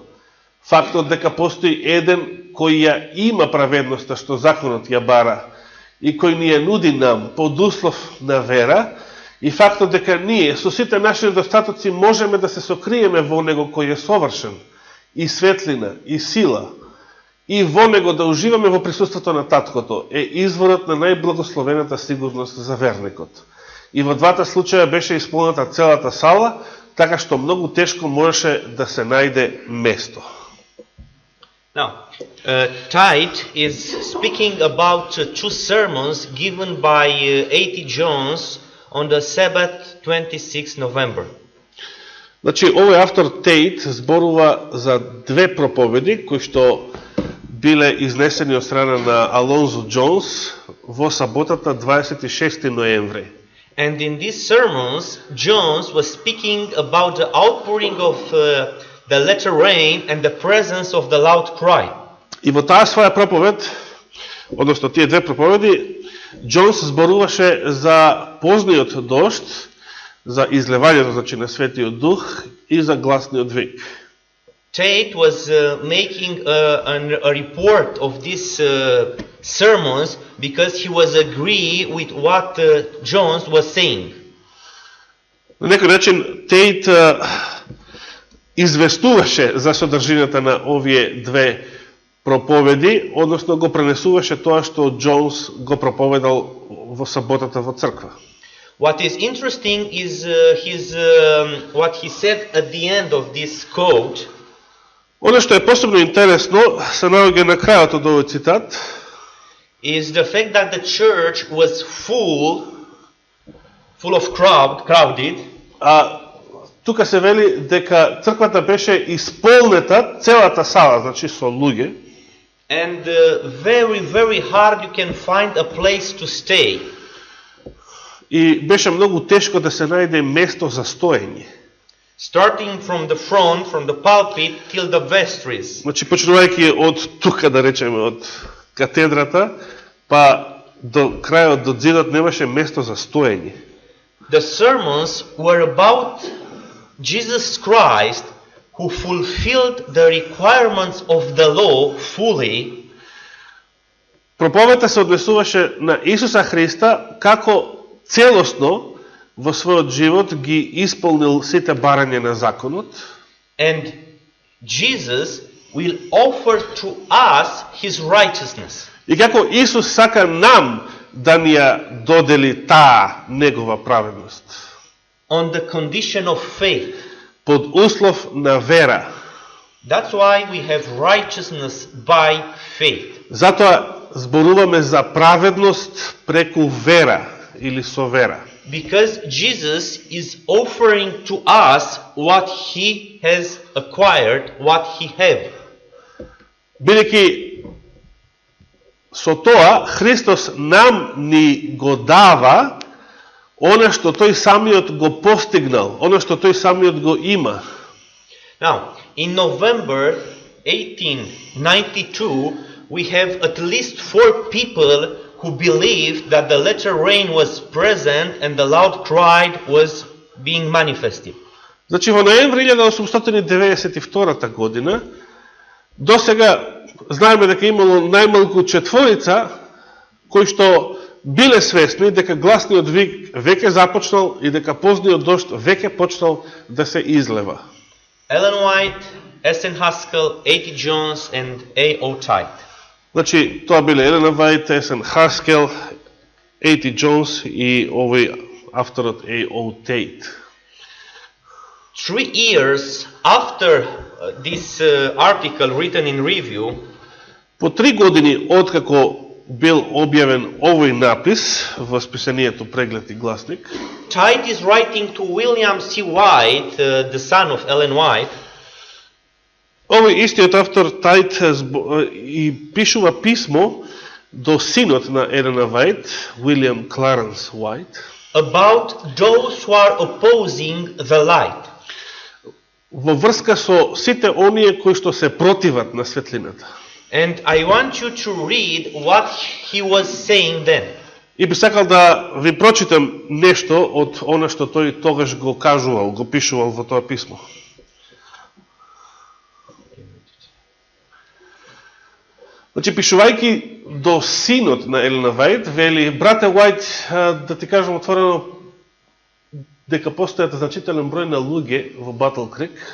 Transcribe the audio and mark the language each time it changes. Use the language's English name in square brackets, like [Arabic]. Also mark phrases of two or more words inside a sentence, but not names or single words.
[Macedonian] Фактот дека постои еден кој ја има праведноста што законот ја бара и кој ни ја нуди нам под услов на вера, и фактот дека ние со сите наши недостатоци можеме да се сокриеме во него кој е совршен, и светлина, и сила, и во него да уживаме во присуството на Таткото, е изворот на најблагословената сигурност за верникот. И во двата случаја беше исполната целата сала, така што многу тешко можеше да се најде место. [English] Now, Tite is speaking about two sermons given by A.T. Jones on the Sabbath 26 November. [Macedonian] Значи, овој автор Тейт зборува за две проповеди кои што биле изнесени од страна на Алонзо Джонс во саботата 26 ноември. [English] And in these sermons, Jones was speaking about the outpouring of the latter rain and the presence of the loud cry. [Macedonian] И во таа своја проповед, односно тие две проповеди, Джонс зборуваше за позниот дожд, за излевањето, значи, на Светиот Дух и за гласниот вик. [English] Tate was making a report of these sermons because he was agree with what Jones was saying. [Macedonian] На некој начин Тейт известуваше за содржината на овие две проповеди, односно го пренесуваше тоа што Джонс го проповедал во саботата во црква. [English] What is interesting is what he said at the end of this quote. [Macedonian] Оно што е посебно интересно се наоѓа на крајот од овој цитат [English] is the fact that the church was full of crowded. [Macedonian] Тука се вели дека црквата беше исполнета, целата сала, значи со луѓе. [English] And very, very hard you can find a place to stay. [Macedonian] И беше многу тешко да се најде место за стоење. [English] Starting from the front, from the pulpit till the vestries. [Macedonian] Значи почнувајќи од тука, да речеме, од катедрата, па до крајот, до зидот немаше место за стоење. [English] The sermons were about Jesus Christ, who fulfilled the requirements of the law fully. [Macedonian] Проповедта се однесуваше на Исуса Христа како целосно во својот живот ги исполнил сите барања на законот. [English] And Jesus will offer to us his righteousness. [Macedonian] И како Исус сака нам да ни ја додели таа негова праведност. [English] On the condition of faith. [Macedonian] Под услов на вера. [English] That's why we have righteousness by faith. [Macedonian] Затоа зборуваме за праведност преку вера или со вера. [English] Because Jesus is offering to us what he has acquired, what he have. [Macedonian] Бидејќи со тоа Христос нам ни го дава оно што тој самиот го постигнал, оно што тој самиот го има. [English] Now, in November 1892, we have at least 4 people who believed that the latter rain was present and the loud cry was being manifested. Значи во ноември 1892 година до сега знаеме дека имало најмалку 4 кои што биле свесни дека гласниот вик веќе започнал и дека позниот дожд веќе почнал да се излева. Ellen White, S.N. Haskell, A.T. Jones and A.O. Tite. [Macedonian] Значи, тоа биле Елена Вајт, S.N. Haskell, A.T. Jones и овој авторот A.O. Tate. [English] 3 years after this article written in review, [Macedonian] по 3 години откако бил објавен овој напис во списанието Преглед и гласник, [English] Tite is writing to William C. White, the son of Ellen White. [Macedonian] Овој истиот автор Тайт и пишува писмо до синот на Елена Вајт, William Clarence White, [English] about those who are opposing the light. [Macedonian] Во врска со сите оние кои што се противат на светлината. [English] And I want you to read what he was saying then. [Macedonian] И би сакал да ви прочитам нешто од она што тој тогаш го кажувал, го пишувал во тоа писмо. Значи, пишувајќи до синот на Елена Вајт, вели: брате Уајт, да ти кажам отворено, дека постојат значителен број на луѓе во Батл Крик,